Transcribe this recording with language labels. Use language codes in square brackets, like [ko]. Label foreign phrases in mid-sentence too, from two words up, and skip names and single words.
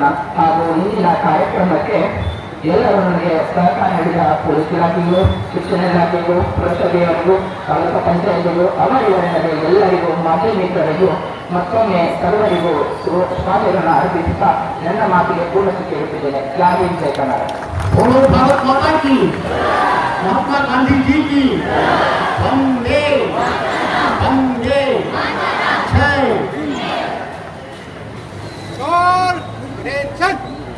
[kn] ಹಾಗೂ ಇಂದಿನ ಕಾರ್ಯಕ್ರಮಕ್ಕೆ ಎಲ್ಲರೂ ನನಗೆ ಸಹಕಾರ ನೀಡಿದ ಪೊಲೀಸ್ ಇಲಾಖೆಗೂ, ಶಿಕ್ಷಣ ಇಲಾಖೆಗೂ, ಪುರಸಭೆಯವರಿಗೂ, ತಾಲೂಕು ಪಂಚಾಯತಿಗೂ, ಅವರಿವರೆಗೆ ಎಲ್ಲರಿಗೂ, ಮಾಧ್ಯಮ ಮಿತ್ರರಿಗೂ ಮತ್ತೊಮ್ಮೆ ಸರ್ವರಿಗೂ ಸ್ವಾಗತವನ್ನು ಅರ್ಪಿಸುತ್ತಾ ನನ್ನ ಮಾತಿಗೆ ಪೂರ್ಣತೆ ಇರುತ್ತಿದ್ದೇನೆ. ಜೈ ಹಿಂದ್, ಜೈ ಕನ್ನಡ. [hi] बोलो भारत माता की, महात्मा गांधी जी की, वंदे वंदे जय।